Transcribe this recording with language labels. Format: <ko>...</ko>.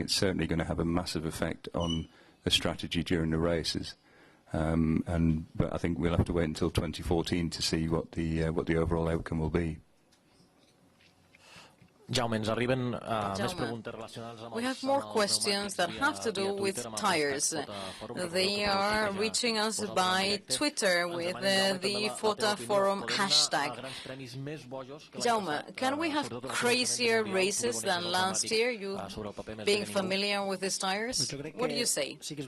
<en>It's certainly going to have a massive effect on the strategy during the races. But I think we'll have to wait until 2014 to see what the overall outcome will be.</en> <ca>Jaume, ens arriben més preguntes relacionades amb</ca> <en>we have more questions that have to do with tires. They are reaching us by Twitter with the FOTA forum hashtag. Jaume, can we have crazier races than last year, you being familiar with these tires? What do you say?</en>